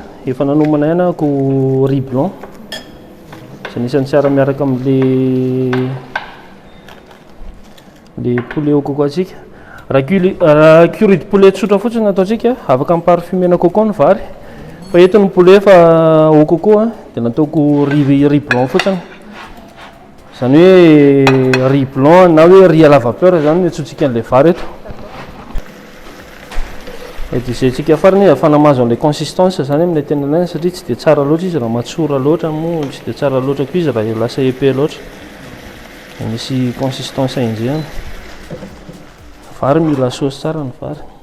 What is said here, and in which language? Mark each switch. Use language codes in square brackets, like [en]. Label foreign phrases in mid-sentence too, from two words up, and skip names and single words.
[mg] Efa nanomana ianako [fr] riz blanc. [mg] Izay anisan'ny tsara miaraka amin'ilay [fr] poulet au coco [mg] atsika. Raha [fr] curry de poulet [mg] tsotra fotsiny nataontsika, afaka miparfumena coco ny vary. Fa eto ny poulet fa [fr] au coco [mg] dia nataoko [fr] riz blanc [mg] fotsiny. Izany hoe [fr] riz blanc [mg] na hoe [fr] riz à la vapeur [mg] zany no atsotsika an'ilay vary eto. Dia izay tsika farany ahafana mahazo an'ilay consistance zany amin'ny tena ilaina satria tsy dia tsara loatra izy raha matsora loatra moa tsy dia tsara loatra koa izy raha lasa épais loatra. Misy consistance indray. Vary mila saosy tsara ny vary.